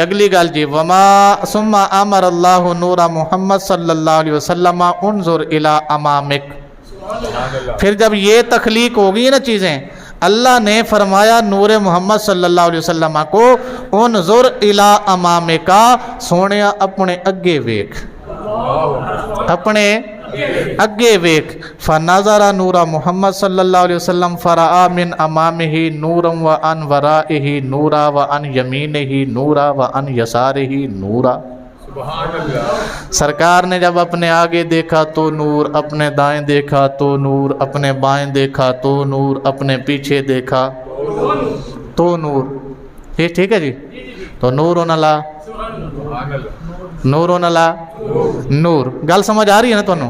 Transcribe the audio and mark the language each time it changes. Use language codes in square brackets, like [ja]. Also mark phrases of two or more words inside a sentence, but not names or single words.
[pa] اگلی گل جی [ar] وما ثم امر اللہ نور محمد صلی اللہ علیہ وسلم انظر الی امامک، [ur] پھر جب یہ تخلیق ہوگی نا چیزیں، اللہ نے فرمایا نور محمد صلی اللہ علیہ وسلم کو [ar] انظر الی امامک، [pa] سونیا اپنے اگے ویکھ، اپنے اگے ویکھ۔ [ar] فنظر نور محمد صلی اللہ علیہ وسلم فرآ من امامہ نورا وعن ورائہ نورا وعن یمینہ نورا وعن یسارہ نورا۔ [ur] سرکار نے جب اپنے آگے دیکھا تو نور، اپنے دائیں دیکھا تو نور، اپنے بائیں دیکھا تو نور، اپنے پیچھے دیکھا تو نور۔ یہ ٹھیک ہے جی؟ [ar] تو نورن علی نورن علی نور، [ur] گل سمجھ آ رہی ہے نا تمہیں؟